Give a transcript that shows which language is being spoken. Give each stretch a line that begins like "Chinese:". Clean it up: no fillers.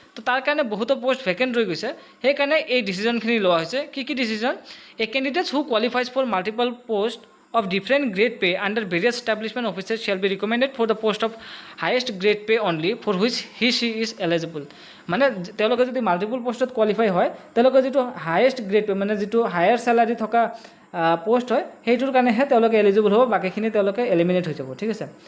Assamese: তো তাৰ কাৰণে বহুতো পোষ্ট ভেকেণ্ট ৰৈ গৈছে, সেইকাৰণে এই ডিচিজনখিনি লোৱা হৈছে। কি decision?
English: A candidates who qualifies for multiple post of different grade pay under various establishment offices shall be recommended for the post of highest grade pay only for which she is eligible.
Assamese: মানে তেওঁলোকে যদি multiple পোষ্টত qualify হয়, তেওঁলোকে যিটো highest grade pay মানে যিটো higher salary থকা পোষ্ট হয় সেইটোৰ কাৰণেহে তেওঁলোকে এলিজিবল হ'ব, বাকীখিনি তেওঁলোকে এলিমিনেট হৈ যাব, ঠিক আছে?